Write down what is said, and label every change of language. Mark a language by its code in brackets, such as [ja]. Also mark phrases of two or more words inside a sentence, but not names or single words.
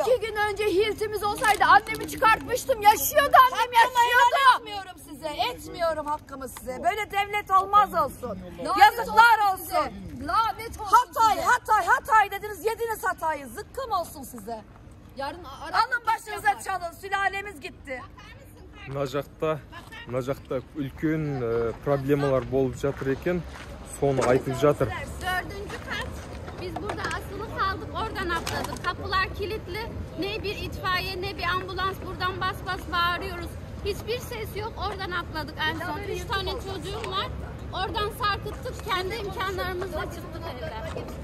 [tr] 2 gün önce hiltimiz olsaydı annemi çıkartmıştım. Yaşıyordu annem, yaşıyordu. Etmiyorum size, etmiyorum hakkımı size. Böyle devlet olmaz olsun. Lanet Yazıklar olsun olsun. size. Lanet olsun Hatay dediniz, yediniz Hatay'ı. Zıkkım olsun size. Yarın Alın başınıza çalın, sülalemiz gitti. [kk] Mына жақта үлкен проблемалар болып жатыр екен, соны айтып жатыр. [tr] 4. kat. Biz burada asılı kaldık, oradan atladık. Kapılar kilitli. Ne bir itfaiye ne bir ambulans, buradan bas bas bağırıyoruz. Hiçbir ses yok, oradan atladık en son. 3 tane çocuğum var. Oradan sarkıttık, kendi imkanlarımızla çıktık evden.